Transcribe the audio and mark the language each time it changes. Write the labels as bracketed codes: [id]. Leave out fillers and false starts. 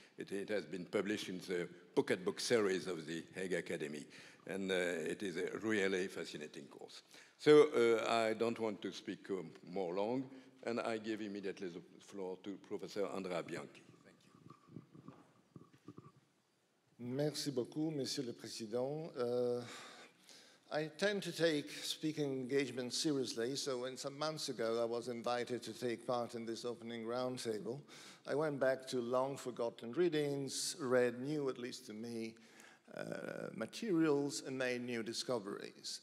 [en] It has been published in the pocketbook series of the Hague Academy, and it is a really fascinating course. So I don't want to speak more long, and I give immediately the floor to Professor Andrea Bianchi. Thank you. [fr] Merci beaucoup, Monsieur le Président. [en] I tend to take speaking engagement seriously, so when some months ago I was invited to take part in this opening roundtable, I went back to long-forgotten readings, read new, at least to me, materials, and made new discoveries.